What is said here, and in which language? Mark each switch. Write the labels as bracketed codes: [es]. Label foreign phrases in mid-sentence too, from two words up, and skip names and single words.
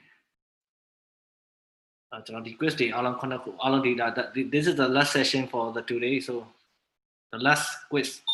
[my] ကျွန်တော်ဒီ quiz တွေအားလုံး9ခုအားလုံး [en] data this is the last session for the today, so the last quiz